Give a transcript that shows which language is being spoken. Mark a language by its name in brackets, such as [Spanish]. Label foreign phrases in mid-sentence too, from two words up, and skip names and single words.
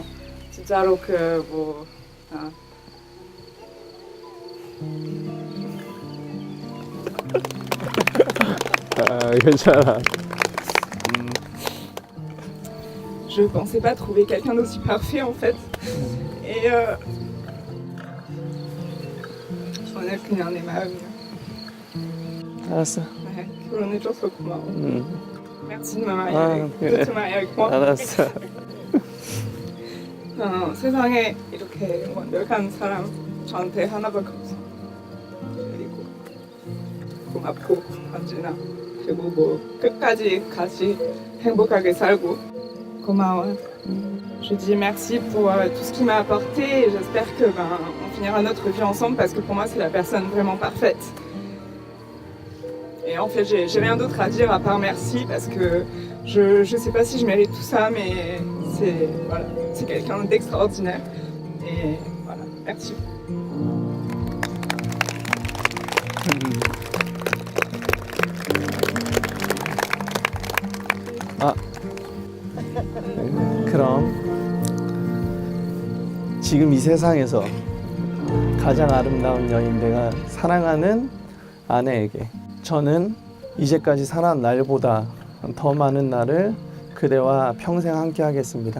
[Korean] 진짜로 괜찮아. [French] Je pensais pas trouver quelqu'un d'aussi parfait en fait. [Korean] Et 오늘 그냥 내 마음이야. 알았어. 네, 결혼해줘서 고마워. [French] Merci de me marier [Korean] 그래. [French] de te marier avec moi. [Korean] 알았어. 세상에 이렇게 완벽한 사람 저한테 하나밖에 없어. 그리고 고맙고 언제나 그리고 끝까지 같이 행복하게 살고 고마워. [French] Je dis merci pour tout ce qu'il m'a apporté et j'espère que on finira notre vie ensemble parce que pour moi c'est la personne vraiment parfaite. Et en fait j'ai rien d'autre à dire à part merci parce que je sais pas si je mérite tout ça mais c'est quelqu'un d'extraordinaire et voilà, merci. [Korean] 그럼 지금 이 세상에서 가장 아름다운 여인, 내가 사랑하는 아내에게 저는 이제까지 살아온 날보다 더 많은 날을 그대와 평생 함께 하겠습니다.